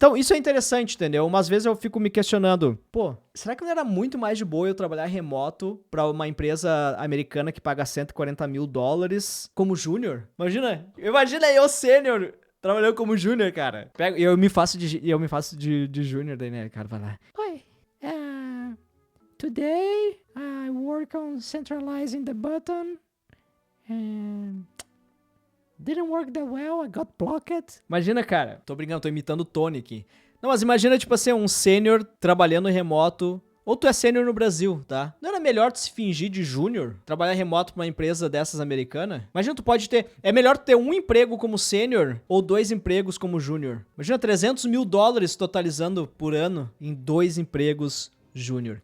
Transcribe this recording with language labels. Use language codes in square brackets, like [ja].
[pt] Então, isso é interessante, entendeu? Umas vezes eu fico me questionando, pô, será que não era muito mais de boa eu trabalhar remoto para uma empresa americana que paga $140 mil como júnior? Imagina eu sênior trabalhando como júnior, cara. Eu me faço de júnior daí, né? Cara, vai lá. [en] Oi, today I work on centralizing the button and didn't work that well, I got blocked. [pt] Imagina, cara, tô brincando, tô imitando o Tony aqui. Não, mas imagina, tipo assim, um sênior trabalhando remoto. Ou tu é sênior no Brasil, tá? Não era melhor tu se fingir de júnior? Trabalhar remoto pra uma empresa dessas americana? Imagina, tu pode ter... É melhor ter um emprego como sênior ou 2 empregos como júnior. Imagina $300 mil totalizando por ano em 2 empregos júnior.